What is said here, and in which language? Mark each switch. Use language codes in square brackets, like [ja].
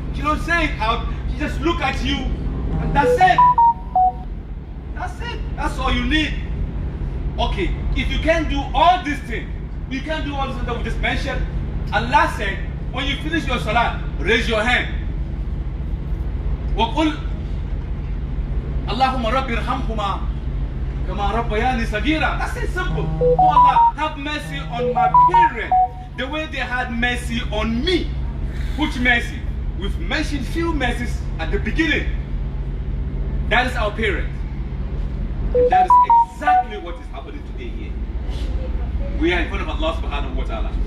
[en] She don't say it out. She just look at you. And that's it. That's it. That's all you need. Okay, if you can't do all these things, you can't do all these things that we just mentioned. Allah said, when you finish your salah, raise your hand. [ar] وَقُلْ اللهم رب ارحمهما كما ربياني صغيرا. [en] That's it, simple. Oh Allah, have mercy on my parents the way they had mercy on me. Which mercy? We've mentioned few mercies at the beginning. That is our parents. And that is exactly what is happening today here. We are in front of Allah [ar] subhanahu wa ta'ala.